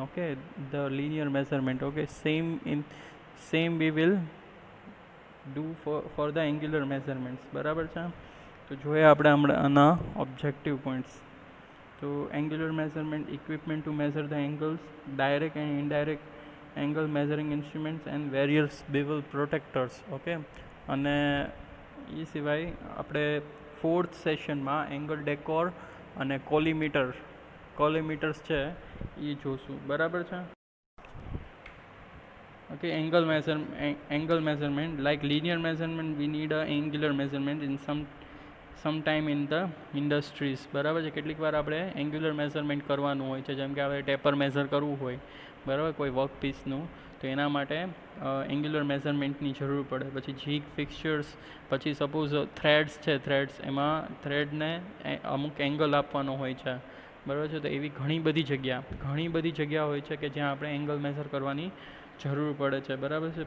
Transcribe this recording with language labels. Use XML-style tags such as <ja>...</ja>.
<en>Okay, the linear measurement. Okay, same we will do for the angular measurements.</en> <gu>બરાબર છે. તો જોઈએ આપણે આના objective points.</gu> <en>તો angular measurement equipment to measure the angles, direct and indirect angle measuring instruments and various bevel protectors.</en> <gu>Okay, અને એ સિવાય આપણે ફોર્થ સેશનમાં એંગલ ડેકોર અને કોલીમીટર્સ છે એ જોશું. બરાબર છે.</gu> <en>Okay, angle measurement, like linear measurement we need a angular measurement in some time in the industries.</en> <gu>બરાબર છે. કેટલીક વાર આપણે એંગ્યુલર મેઝરમેન્ટ કરવાનું હોય છે, જેમ કે આપણે ટેપર મેઝર કરવું હોય, બરાબર, કોઈ વર્ક પીસનું, તો એના માટે એંગ્યુલર મેઝરમેન્ટની જરૂર પડે. પછી જીગ ફિક્સચર્સ, પછી સપોઝ થ્રેડ્સ એમાં થ્રેડને અમુક એંગલ આપવાનો હોય છે, બરાબર છે. તો એવી ઘણી બધી જગ્યા હોય છે કે જ્યાં આપણે એંગલ મેઝર કરવાની જરૂર પડે છે. બરાબર છે.</gu>